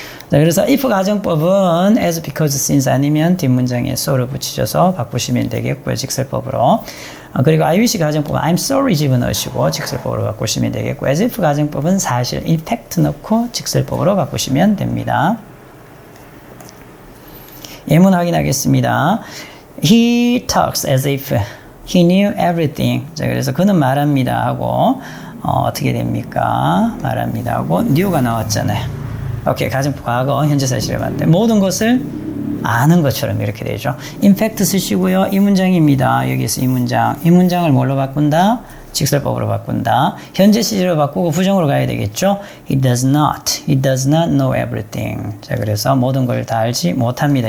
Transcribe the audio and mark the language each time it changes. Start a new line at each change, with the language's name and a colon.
Korean: 네, 그래서 if 가정법은 as, because, since 아니면 뒷문장에 so를 붙이셔서 바꾸시면 되겠고요. 직설법으로. 그리고 I wish 가정법은 I'm sorry 집어넣으시고 직설법으로 바꾸시면 되겠고 as if 가정법은 사실 in fact 넣고 직설법으로 바꾸시면 됩니다. 예문 확인하겠습니다.
English: He talks as if he knew everything.
Korean: 자, 그래서 그는 말합니다 하고 어떻게 됩니까? 말합니다 하고 new가 나왔잖아요. 오케이, 가정법 과거 현재 사실을 봤는데 모든 것을 아는 것처럼 이렇게 되죠. in fact 쓰시고요. 이 문장입니다. 여기서 이 문장을 뭘로 바꾼다? 직설법으로 바꾼다. 현재 시제로 바꾸고 부정으로 가야 되겠죠.
English: He does not know everything.
Korean: 자, 그래서 모든 걸 다 알지 못합니다.